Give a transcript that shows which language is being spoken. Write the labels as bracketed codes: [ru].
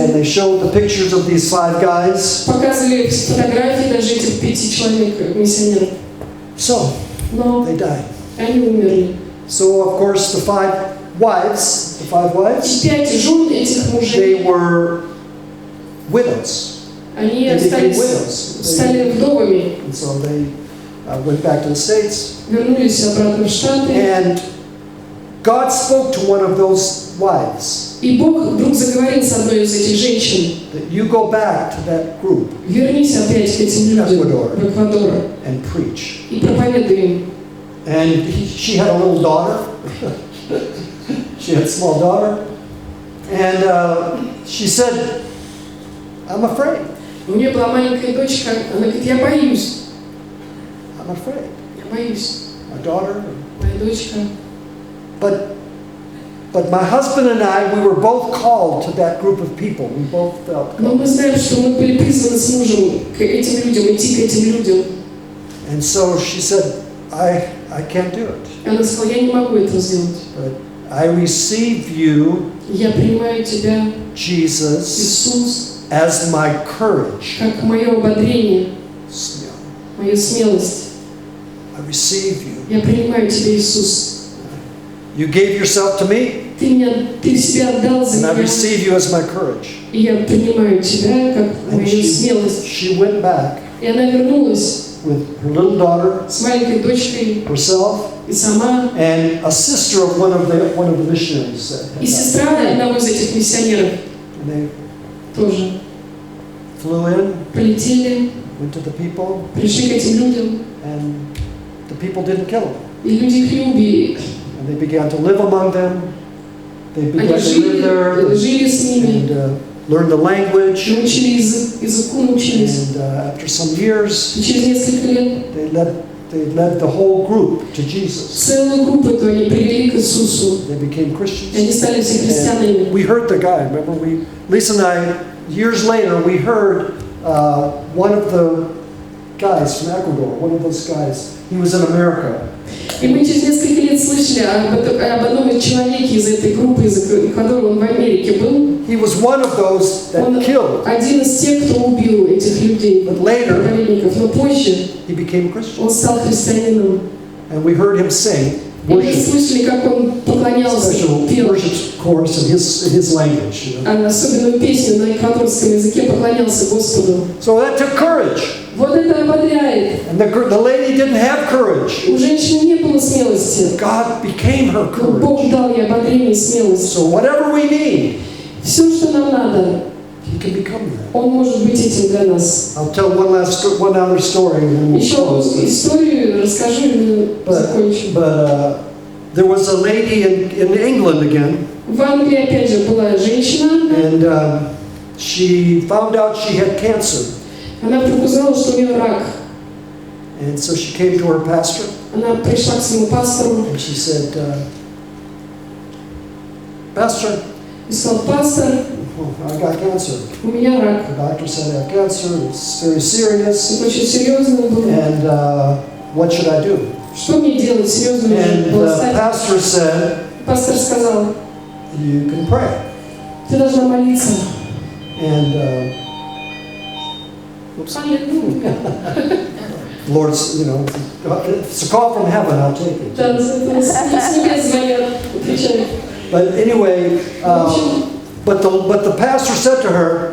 [en] and they showed the pictures of these 5 guys. [ru] Показывали фотографии даже этих 5 человек, миссионеров. [en] So [ru] Но [en] they died. [ru] они умерли. [en] So of course the 5 wives, [ru] И 5 жен этих мужей, [en] they were widows. [ru] они [en] They became [ru] остались, [en] widows. [ru] стали вдовами, [en] And so they went back to the States. [ru] вернулись обратно в Штаты. [en] And God spoke to one of those wives [ru] И Бог вдруг заговорил с одной из этих женщин: [en] that you go back to that group [ru] вернись опять к этим людям в Эквадор [en] and preach. [ru] и проповедуй им. [en] And she had a little daughter. She had a small daughter. And she said, I'm afraid. [ru] У нее была маленькая дочка, она говорит: я боюсь, [en] I'm afraid. [ru] я боюсь, [en] My daughter. [ru] моя дочка. [en] But my husband and I, we were both called to that group of people. We both felt [ru] Но [en] called. [ru] мы знаем, что мы были призваны с мужем к этим людям, идти к этим людям. [en] And so she said, I can't do it. [ru] Она сказала: я не могу этого сделать. [en] But I receive you, [ru] Я принимаю тебя, [en] Jesus, [ru] Иисус, [en] as my courage. [ru] как мое ободрение, мою смелость. [en] I receive you. [ru] Я принимаю тебя, Иисус. [en] You gave yourself to me, [ru] Ты себя отдал за [en] and I [ru] меня, [en] receive you as my courage. [ru] и я принимаю тебя как [en] And [ru] мою смелость. [en] she went back [ru] И она вернулась [en] with her little daughter, [ru] с маленькой дочкой [en] herself, [ru] и сама, [en] and a sister of one of the missionaries. [ru] и сестра одного из этих миссионеров [en] And they [ru] тоже. [en] flew in, [ru] Полетели, [en] went to the people, [ru] пришли к этим людям, [en] and the people didn't kill them. [ru] и люди их не убили. [en] And they began to live among them. They began to live there [ru] жили с ними, [en] and learn the language. [ru] научили языку, научились. [en] And after some years, [ru] И через несколько лет [en] they led the whole group to Jesus. [ru] целую группу эту они привели к Иисусу. [en] They became [ru] И [en] Christians. [ru] они стали все [en] And [ru] христианами. [en] we heard the guy. Remember, Lisa and I, years later, we heard one of the guys from Ecuador. One of those guys. He was in America. [ru] И мы через несколько лет слышали об одном из человеке из этой группы, из Эквадора, он в Америке был. [en] He was one of those that [ru] Он [en] killed. [ru] один из тех, кто убил этих людей, [en] But later, [ru] проповедников. Но позже [en] he became a Christian. [ru] он стал христианином. [en] And we heard him sing. [ru] И вы [en] worship, [ru] слышали, как он поклонялся, [en] special [ru] пел. [en] worship chorus in his language. You know? [ru] Особенную песню на эквадорском языке поклонялся Господу. [en] So that took courage. [ru] Вот это ободряет. [en] And the lady didn't have courage. [ru] У женщины не было смелости. [en] God became her [ru] Но Бог [en] courage. [ru] дал ей ободрение и смелость. [en] So whatever we need, [ru] Все, что нам надо, [en] He can become that. [ru] Он может быть этим для нас. [en] I'll tell one other story and then we'll [ru] Еще [en] close. [ru] историю расскажу и мы закончим. [en] But there was a lady in England again, [ru] В Англии опять же была женщина. [en] and she found out she had cancer. [ru] Она вдруг узнала, что у нее рак. [en] And so she came to her pastor [ru] Она пришла к своему пастору [en] and she said, Pastor, [ru] и сказала: пастор, [en] I got cancer. [ru] у меня рак. [en] The doctor said I have cancer, it's very serious, [ru] Это очень серьезно было. [en] and what should I do? [ru] Что мне делать? Серьезно [en] And [ru] было [en] the [ru] стать. [en] pastor said, [ru] Пастор сказал: [en] you can pray. [ru] ты должна молиться. [en] And oops, [ru] Аллилуйя. [en] Lord's, you know, if it's a call from heaven, I'll take it. [ru] Да, с небес звонят, отвечают. [en] But anyway, but the pastor said to her,